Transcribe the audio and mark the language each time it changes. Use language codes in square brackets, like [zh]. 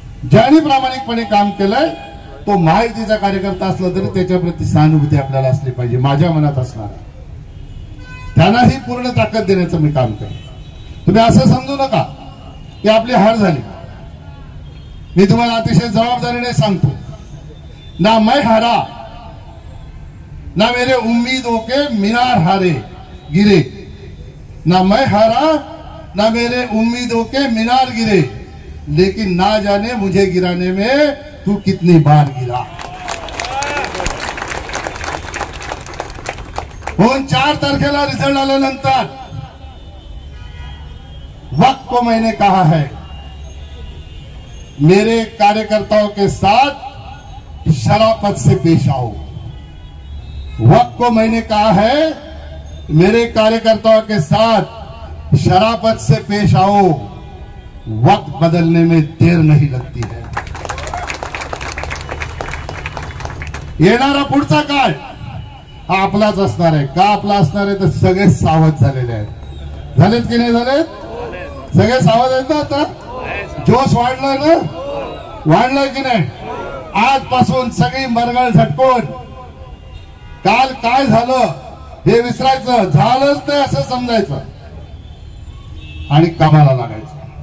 [mr] ज्यांनी प्रामाणिकपणे काम केलंय तो महायुतीचा कार्यकर्ता असला तरी त्याच्या प्रती सहानुभूती आपल्याला असली पाहिजे, माझ्या मनात असणार. त्यांनाही पूर्ण ताकद देण्याचं मी काम करेन. तुम्ही असं समजू नका की आपली हार झाली. मी तुम्हाला अतिशय जबाबदारीने सांगतो, [hi] ना मैं हारा, ना मेरे उम्मीदों के मीनार हारे गिरे, ना मैं हारा, ना मेरे उम्मीदों के मीनार गिरे, लेकिन ना जाने मुझे गिराने में तू कितनी बार गिरा. उन [mr] 4 तारखेला रिजल्ट आल्यानंतर [hi] वक्त को मैंने कहा है मेरे कार्यकर्ताओं के साथ शराफत से पेश आओ. वक्त को मैंने कहा है मेरे कार्यकर्ताओं के साथ शराफत से पेश आओ. वक्त बदलने में देर नहीं लगती है. [mr] येणारा पुढचा काळ हा आपलाच असणार आहे. का आपला असणार आहे तर सगळे सावध झालेले आहेत. झालेत की नाही झालेत? सगळे सावध आहेत ना. आता जोश वाढलाय ना, वाढलाय की नाही? आजपासून सगळी मरगळ झटकून काल काय झालं हे विसरायचं, झालंच नाही असं समजायचं आणि कामाला लागायचं.